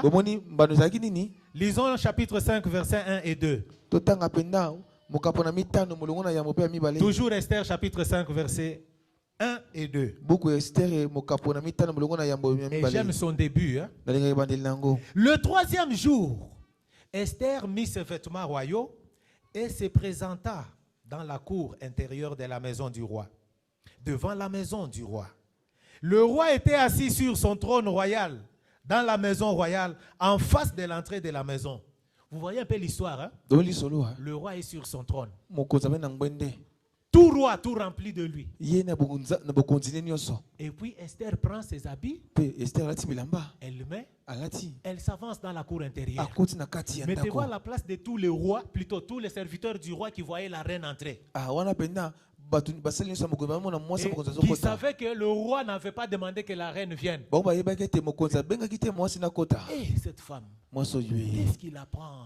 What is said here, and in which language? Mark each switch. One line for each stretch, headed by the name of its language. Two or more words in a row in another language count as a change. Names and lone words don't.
Lingala: Bomoni mbano ezalaki nini?
French: Lisons chapitre 5, versets 1 et 2.
Lingala: Totanga penda mokapo na mitano molongo na yambo pe ya mibale.
French: Toujours Esther chapitre 5, versets 1 et 2.
Lingala: Buku ya Esther mokapo na mitano molongo na yambo ya
French: Et j'aime
Lingala: mibale.
French: son début. Hein.
Lingala: Nalinga ebandeli nango.
French: Le 3e jour, Esther mit ses vêtements royaux et se présenta dans la cour intérieure de la maison du roi, devant la maison du roi. Le roi était assis sur son trône royal, dans la maison royale, en face de l'entrée de la maison. Vous voyez un peu l'histoire, hein? Doli solo ha. Le roi est sur son trône.
Lingala: Mokonzi abe na ngwende.
French: Tout roi, tout rempli de lui.
Lingala: Ye na bokonzi ne nyonso.
French: Et puis Esther prend ses habits,
Lingala: Pe Esther alati bilamba.
French: elle le met,
Lingala: Alati.
French: elle s'avance dans la cour intérieure.
Lingala: Akoti na kati ya
French: Mais tu
Lingala: ndako.
French: vois la place de tous les rois, plutôt tous les serviteurs du roi qui voyaient la reine entrer.
Lingala: Ah wana penda
French: qui savait que le roi n'avait pas demandé que la reine vienne. Et cette femme, qu'est-ce qu'il apprend?